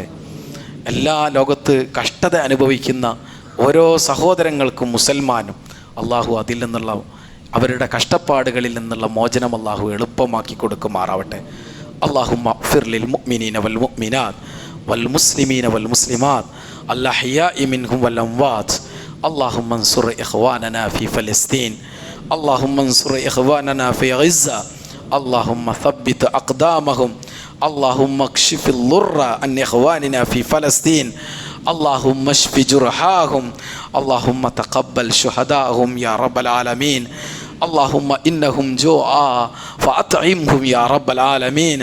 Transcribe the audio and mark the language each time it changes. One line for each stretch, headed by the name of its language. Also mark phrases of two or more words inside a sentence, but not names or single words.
Malayalam: എല്ലാ ലോകത്ത് കഷ്ടത അനുഭവിക്കുന്ന ഓരോ സഹോദരങ്ങൾക്കും മുസൽമാനും അള്ളാഹു അതിൽ നിന്നുള്ള അവരുടെ കഷ്ടപ്പാടുകളിൽ നിന്നുള്ള മോചനം അള്ളാഹു എളുപ്പമാക്കി കൊടുക്കുമാറാവട്ടെ.
Arabic: اللهم اغفر للمؤمنين والمؤمنات والمسلمين والمسلمات الأحياء منهم والأموات. اللهم انصر إخواننا في فلسطين. اللهم انصر إخواننا في غزة. اللهم ثبت أقدامهم. اللهم اكشف الضر عن إخواننا في فلسطين. اللهم اشف جرحاهم. اللهم تقبل شهداءهم يا رب العالمين. اللهم إنهم جوعى فأطعمهم يا رب العالمين.